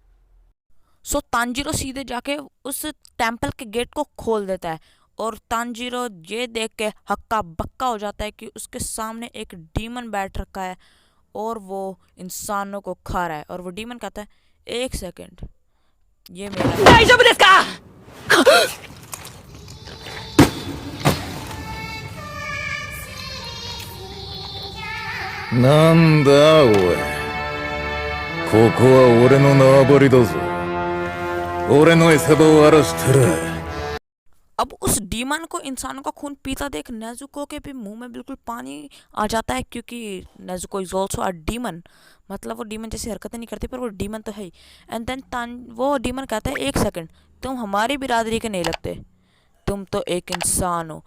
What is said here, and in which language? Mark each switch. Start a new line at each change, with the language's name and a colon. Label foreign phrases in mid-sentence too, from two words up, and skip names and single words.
Hindi: सो तांजीरो सीधे जाके उस टेम्पल के गेट को खोल देता है और तांजीरो ये देख के हक्का बक्का हो जाता है कि उसके सामने एक डीमन बैठ रखा है और वो इंसानों को खा रहा है। और वो डीमन कहता है एक सेकेंड, ये मेरा
Japanese: なんだ おい, ここは俺の縄張りだぞ。俺の餌場を荒らしたら。
Hindi: अब उस डीमन को इंसानों का खून पीता देख नेजुको के भी मुंह में बिल्कुल पानी आ जाता है क्योंकि नेजुको
English: is also a demon,
Hindi: मतलब वो डीमन जैसी हरकतें नहीं करती पर वो डीमन तो है ही।
English: and then
Hindi: वो डीमन कहता है एक सेकंड, तुम हमारी बिरादरी के नहीं लगते, तुम तो एक इंसान हो।